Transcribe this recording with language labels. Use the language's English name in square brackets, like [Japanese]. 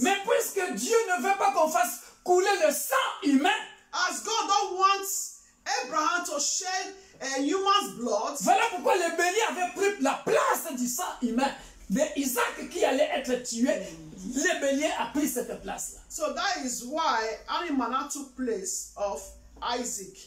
[French] Mais puisque Dieu ne veut pas qu'on fasse couler le sang humain, [English] As God don't want Abraham to shed a human's blood, [French] voilà pourquoi le bélier avait pris la place du sang humain de Isaac qui allait être tué. Le bélier a pris cette place-là. [English] so that is why animal now took place of Isaac.